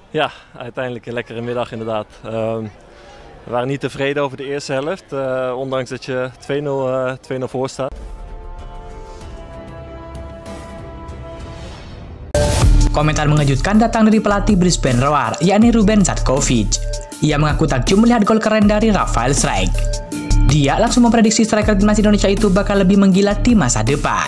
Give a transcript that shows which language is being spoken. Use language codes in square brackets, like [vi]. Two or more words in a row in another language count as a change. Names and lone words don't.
[nl] Ja, uiteindelijk een lekkere middag inderdaad. We waren niet tevreden over de eerste helft, ondanks dat je 2-0 voor staat. [id] Komentar mengejutkan datang dari pelatih Brisbane Roar, yakni Ruben Zatkovic. Ia mengaku takjub melihat gol keren dari Rafael Strijk. Dia langsung memprediksi striker timnas Indonesia itu bakal lebih menggila di masa depan.